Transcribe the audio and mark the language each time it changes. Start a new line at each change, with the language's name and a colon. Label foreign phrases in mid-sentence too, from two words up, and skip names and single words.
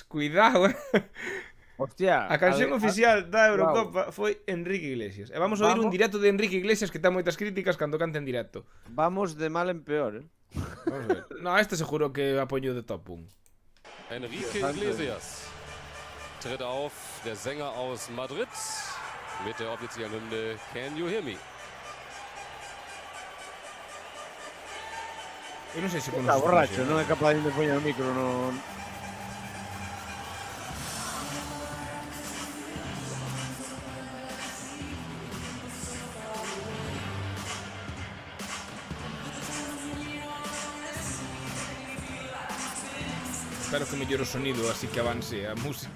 Galician: Cuidado, Hostia, A canción oficial da Eurocopa Wow. foi Enrique Iglesias. E vamos a oír un directo de Enrique Iglesias que ten moitas críticas cando canta en directo. Vamos de mal en peor, Vamos a ver. No, este seguro que apoio de top 1.
German: Enrique Iglesias tritt auf, der Sänger aus Madrid, mit der offiziellen Hymne Can You Hear Me?
Galician: Eu non sei se Está conoces borracho, non é capaz de poñer o micro no... Espero que mellore o sonido, así que avance a música.